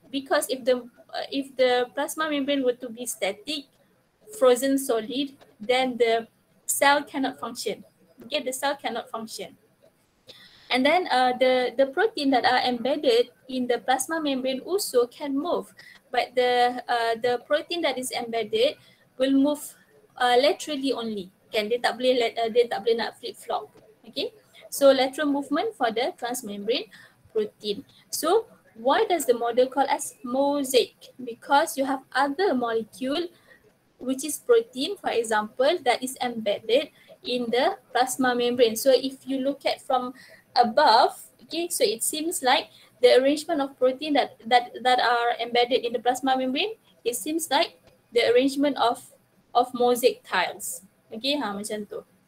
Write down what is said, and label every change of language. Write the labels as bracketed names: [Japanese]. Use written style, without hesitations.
[English] Because if the plasma membrane were to be static, frozen solid, then the cell cannot function. Okay, the cell cannot function. And then the protein that are embedded in the plasma membrane also can move, but the protein that is embedded will move laterally only. [Malay] Kan, dia tak boleh nak flip flop. [English] Okay, so lateral movement for the transmembrane protein. So why does the model call as mosaic? Because you have other molecule, which is protein, for example, that is embedded in the plasma membrane. So if you look at from above, okay, so it seems like the arrangement of protein that are embedded in the plasma membrane, it seems like the arrangement of mosaic tiles. Okay, [Malay] macam tu.